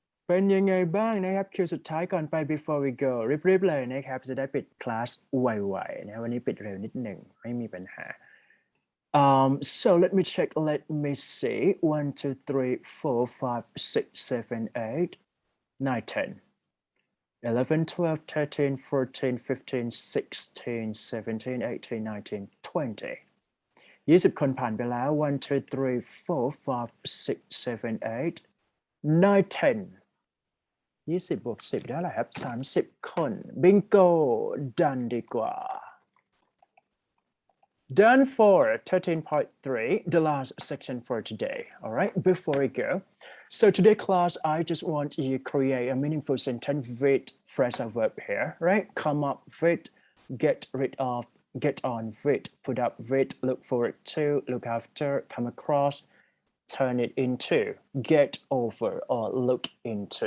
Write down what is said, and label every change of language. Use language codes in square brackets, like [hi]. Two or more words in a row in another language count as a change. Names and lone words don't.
[th] เป็นยังไงบ้างนะครับคิวสุดท้ายก่อนไป [en] before we go [th] รีบๆเลยนะครับจะได้ปิดคลาสไวๆ นะวันนี้ปิดเร็วนิดหนึ่งไม่มีปัญหา [en] so let me check let me see [th] 1 2 3 4 5 6 7 8 9 10 11 12 13 14 15 16 17 18 19 20 20 คนผ่านไปแล้ว 1 2 3 4 5 6 7 8 9 10 20 บวก 10 ได้แหละครับ 30 คน บิงโก done ดีกว่า [en] Done for 13.3, the last section for today. All right, before we go. So today class, I just want you to create a meaningful sentence with phrasal verb here, right? Come up with, get rid of, get on with, put up with, look forward to, look after, come across, turn it into, get over, or look into.